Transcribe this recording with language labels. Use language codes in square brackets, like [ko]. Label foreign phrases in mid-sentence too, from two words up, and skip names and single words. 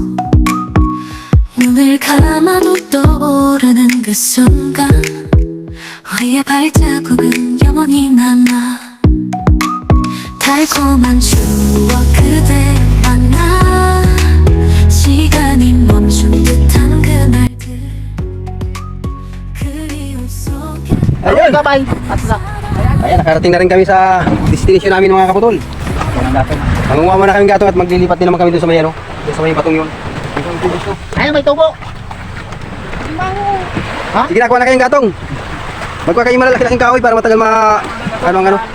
[ko] 눈을 감아도 떠오르는 그 순간 우리의 발자국은 영원히 남아 달콤한 추억 그대 만나 시간이 멈춘 듯한 그날들 그리움 속에 [tl] Ayun! Bye-bye. Ayan, nakarating na rin kami sa destination namin mga kaputol. Mangunguha muna kami gatong at maglilipat din naman kami doon sa may ano. Doon sa may batong yun. Ayun, may tubo. Sige, nakuha na kayong gatong. Magkuha kayong malalaki-laking kahoy para matagal ano.